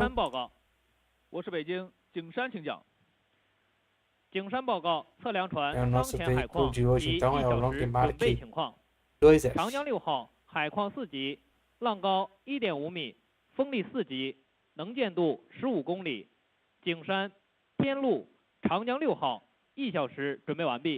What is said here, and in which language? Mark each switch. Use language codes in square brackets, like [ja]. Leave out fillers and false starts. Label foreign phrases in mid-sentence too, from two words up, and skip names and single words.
[pt] É o nosso veículo de hoje então é o Longmark 2F. [zh] 长江6号海况4级，浪高1.5米，风力4级，能见度15公里。景山天路长江6号1小时准备完毕。